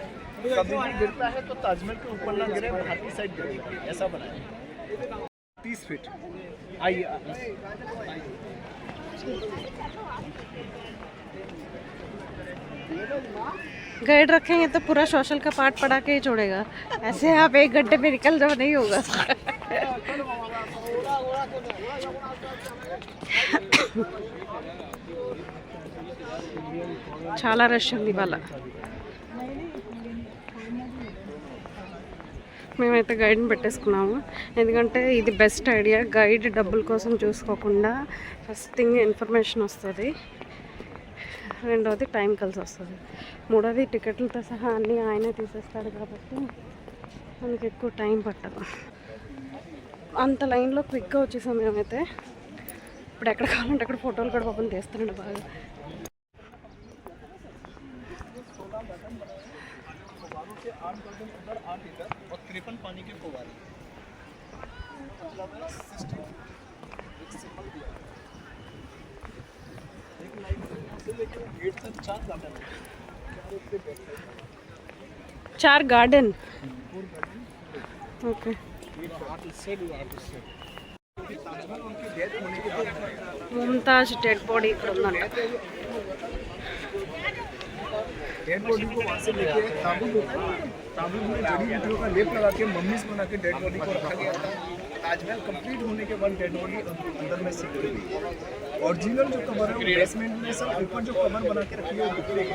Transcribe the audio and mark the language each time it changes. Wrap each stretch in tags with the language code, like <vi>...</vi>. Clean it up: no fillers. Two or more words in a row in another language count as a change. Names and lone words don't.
<hi>कभी भी गिरता है तो ताजमहल के ऊपर ना गिरे, बाहर की साइड गिरेगा, ऐसा बनाया है। 30 फीट। आइए गाइड रखेंगे तो पूरा सोशल का पार्ट पढ़ा के ही छोड़ेगा। ऐसे आप एक घंटे में निकल जाओ, नहीं होगा।</hi> <te>చాలా రష్ ఉంది ఇవాళ. మేమైతే గైడ్ని పెట్టేసుకున్నాము, ఎందుకంటే ఇది</te> <en>best idea.</en> <te>గైడ్ డబ్బుల కోసం చూసుకోకుండా</te> <en>first thing</en> <te>ఇన్ఫర్మేషన్ వస్తుంది, రెండవది టైం కలిసి వస్తుంది, మూడవది టికెట్లతో సహా అన్నీ ఆయనే తీసేస్తాడు కాబట్టి మనకి ఎక్కువ టైం పట్టదు. అంత లైన్లో క్విక్గా వచ్చేసాం మేమైతే. ఇప్పుడు ఎక్కడ కావాలంటే అక్కడ ఫోటోలు కూడా పాపం తీస్తున్నాడు బాగా.</te> <hi>और 53 पानी के फव्वारे। चार गार्डन. ओके. ताजमहल उनकी डेथ होने के बाद</hi> <te>ముంతాజ్</te> <en>dead body</en> <te>ఇక్కడ ఉందంట.</te> <en>dead body</en> <hi>को वहाँ से लेके ताबूत में जड़ी बूटियों का लेप लगा के मम्मीज बना के</hi> <en>dead body</en> <hi>को रखा गया था. ताजमहल कंप्लीट होने के बाद</hi> <en>dead body</en> <hi>अंदर में शिफ्ट हुई. ओरिजिनल जो कबर है वो बेसमेंट में सब ऊपर जो कबर बना के रखी है वो दिख रही है.</hi>